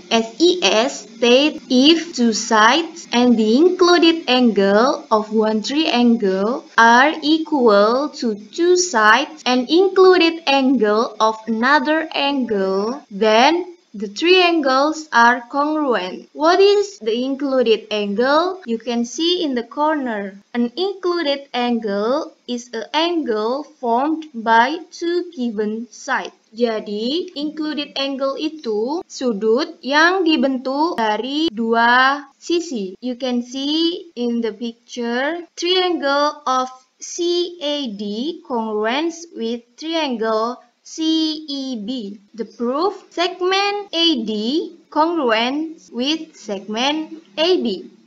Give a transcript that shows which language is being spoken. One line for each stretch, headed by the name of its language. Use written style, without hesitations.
English: SES states if 2 sides and the included angle of one triangle are equal to 2 sides and included angle of another angle, then the triangles are congruent. What is the included angle? You can see in the corner. An included angle is an angle formed by 2 given sides.
Indonesian: Jadi, included angle itu sudut yang dibentuk dari 2 sisi.
English: You can see in the picture, triangle of CAD congruent with triangle CEB. The proof, segment AD congruent with segment AB.